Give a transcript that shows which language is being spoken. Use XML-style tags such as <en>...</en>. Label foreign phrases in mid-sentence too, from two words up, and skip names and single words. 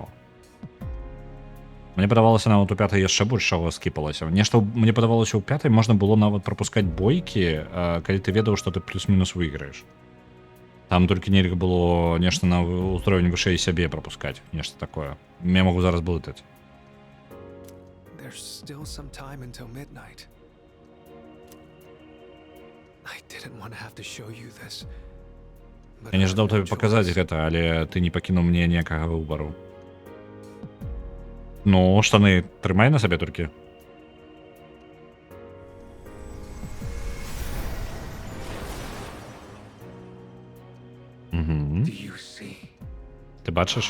<be>Мне падавалася нават у 5-й яшчэ больш чаго скіпалася. Нешта мне падавалася ў 5-й можна было нават прапускаць бойкі, калі ты ведаў, што ты плюс-мінус выйграеш. Там толькі нельга было нешта на ўзровень вышэй сябе прапускаць, нешта такое. Я магу зараз блытаць.</be> <en>There's still some time until midnight. I didn't want to have to show you this.</en> <be>Я не ждаў табе паказаць гэта, але ты не пакінуў мне ніякага выбару. Ну, штаны трымай на сабе толькі. Ты бачыш?</be>